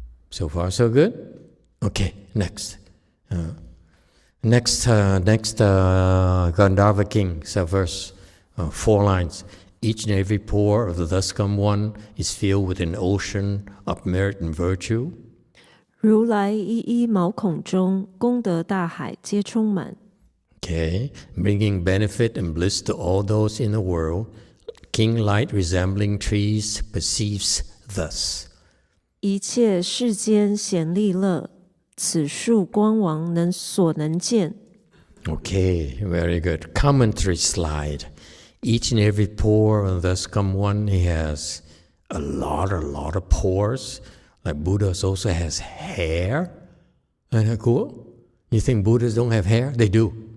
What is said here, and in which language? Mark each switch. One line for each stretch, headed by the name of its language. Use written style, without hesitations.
English: So far, so good? Okay, next. Next Gandharva king, so verse 4 lines. Each and every pore of the thus come one is filled with an ocean of merit and virtue.
Chinese: 如来一一毛孔中，功德大海皆充满。
English: Okay, bringing benefit and bliss to all those in the world. King light resembling trees perceives thus.
Chinese: 一切世间显利乐，此树光王所能见。
English: Okay, very good. Commentary slide. Each and every pore of thus come one, he has a lot of pores. Like Buddhas also has hair. Isn't that cool? You think Buddhas don't have hair? They do.